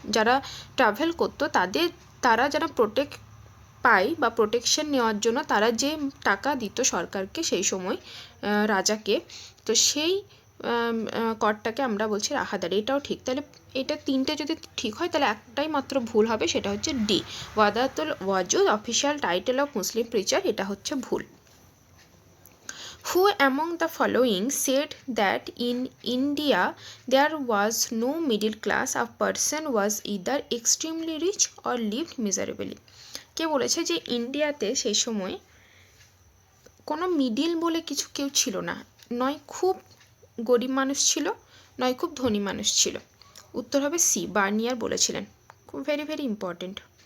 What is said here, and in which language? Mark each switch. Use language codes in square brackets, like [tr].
[bn] যারা ট্রাভেল করতো তারা যারা পায় বা প্রোটেকশন নেওয়ার জন্য তারা যে টাকা দিত সরকারকে সেই সময়, রাজাকে, তো সেই করটাকে আমরা বলছি রাহাদারি, এটাও ঠিক। তাহলে এটা 3টে যদি ঠিক হয় তাহলে একটাই মাত্র ভুল হবে, সেটা হচ্ছে D, ওয়াদাতুল ওয়াজুদ official title of Muslim preacher, এটা হচ্ছে ভুল। [en] Who among the following said that in India there was no middle class, a person was either extremely rich or lived miserably? [bn] কে বলেছে যে ইন্ডিয়াতে সেই সময় কোনো মিডিল বলে কিছু কেউ ছিল না, নয় খুব গরিব মানুষ ছিল, নয় খুব ধনী মানুষ ছিল? উত্তর হবে সি, বার্নিয়ার বলেছিলেন। Very very important.